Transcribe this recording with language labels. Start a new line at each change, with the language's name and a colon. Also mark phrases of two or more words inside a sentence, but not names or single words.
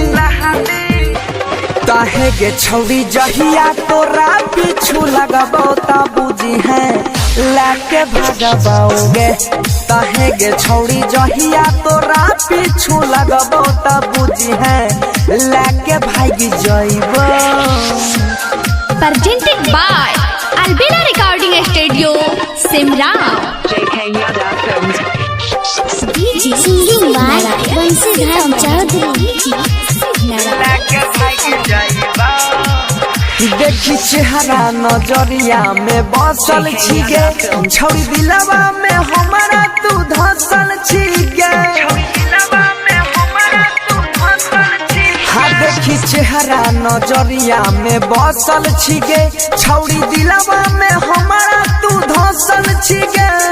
Maithili: तहे गे छौड़ी जहिया तोरा पीछू लगबो त बुझी है लाके भागबोगे तहे गे छौड़ी जहिया तोरा पीछू लगबो त बुझी है लाके भाग जाइबो।
English: Presented by Albina Recording Studio, Simran. Singing by Bansidhar Chaudhary.
Maithili: देखी चेहरा नजरिया में बसल छी गे छौड़ी दिलवा में हमारा तू धसल छी गे हाँ देखी चेहरा नजरिया में बसल छी गे छौड़ी दिलवा में हमारा तू धसल छी गे